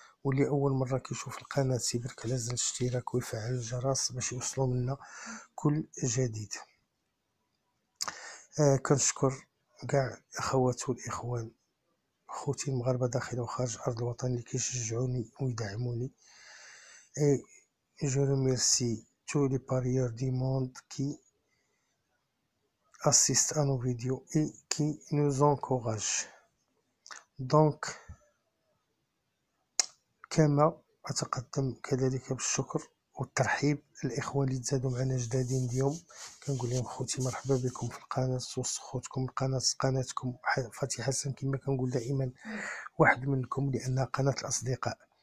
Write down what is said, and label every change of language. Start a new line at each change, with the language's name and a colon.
Arabic: واللي اول مره كيشوف القناه سيبرك على زر الاشتراك ويفعل الجرس باش يوصلوا منا كل جديد. كنشكر كاع الاخوات والاخوان خوتي المغاربه داخل وخارج ارض الوطن اللي كيشجعوني ويدعموني.
French: et je remercie tous les parieurs du monde qui assistent à nos vidéos et qui nous encouragent.
Arabic: donc كما أتقدم كذلك بالشكر والترحيب الإخوان اللي تزادوا معنا جدادين اليوم، كنقول لهم خوتي مرحبا بكم في القناة وسط خوتكم قناتكم فتي حسن كما كنقول دائما واحد منكم لأنها قناة الأصدقاء.